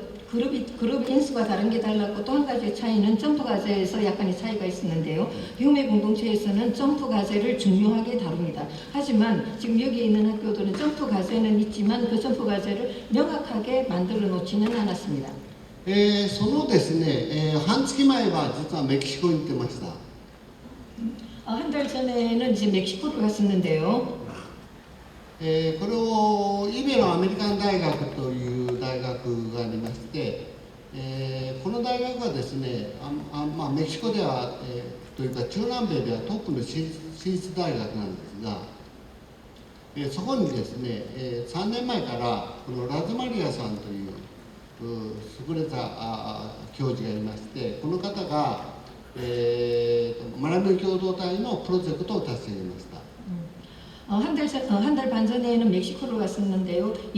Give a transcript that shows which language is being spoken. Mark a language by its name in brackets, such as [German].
[Korean] 그룹 인수가 다른 게 달랐고 또 한 가지 차이는 점프 과제에서 약간의 차이가 있었는데요. 배움의 공동체에서는 점프 과제를 중요하게 다룹니다. 하지만 지금 여기 있는 학교들은 점프 과제는 있지만 그 점프 과제를 명확하게 만들어 놓지는 않았습니다. [Japanese] そのですね、半月前は実はメキシコに行ってました。 [Korean] 한 달 전에는 이제 멕시코를 갔었는데요. [Japanese] これをイベロアメリカン大学という大学がありまして、この大学はですね、メキシコでは、というか中南米ではトップの私立大学なんですが、そこにですね、3年前からこのラズマリアさんという優れた教授がいまして、この方が、学び共同体のプロジェクトを立ち上げました。 [Korean] 한 달 반 전에는 멕시코를 갔었는데요.